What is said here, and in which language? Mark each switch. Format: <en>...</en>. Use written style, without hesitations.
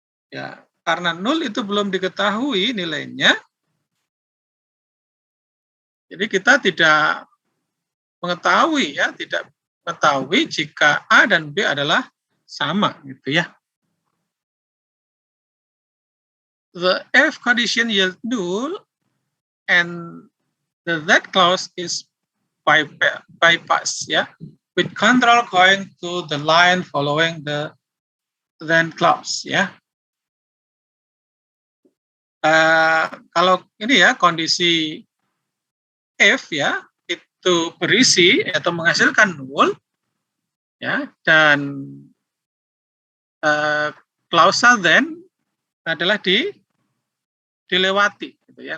<id>Ya, karena null itu belum diketahui nilainya, jadi kita tidak mengetahui, ya, tidak mengetahui jika A dan B adalah sama, gitu ya.</id> <en>The if condition yield null and the that clause is bypass, ya, with control going to the line following the then clause, ya.</en> <id>Kalau ini ya kondisi if, ya, itu berisi atau menghasilkan null, ya, dan klausal then adalah dilewati, gitu ya.</id>